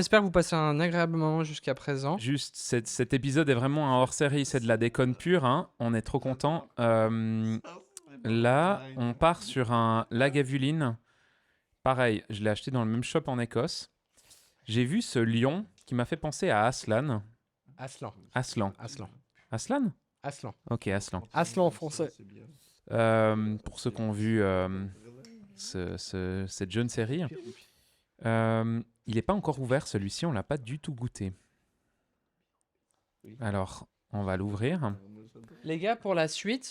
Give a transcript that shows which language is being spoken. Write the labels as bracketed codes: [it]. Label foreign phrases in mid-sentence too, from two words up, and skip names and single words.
[fr] on espère que vous passez un agréable moment jusqu'à présent. Juste, cet épisode est vraiment un hors-série, c'est de la déconne pure, hein. On est trop contents. Là, on part sur un Lagavulin. Pareil, je l'ai acheté dans le même shop en Écosse. J'ai vu ce lion qui m'a fait penser à Aslan. Aslan. Aslan. Aslan. Aslan Aslan. Ok, Aslan. Aslan en français. C'est bien. Pour ceux qui ont vu cette jeune série, il n'est pas encore ouvert celui-ci, on l'a pas du tout goûté. Alors, on va l'ouvrir. Les gars, pour la suite,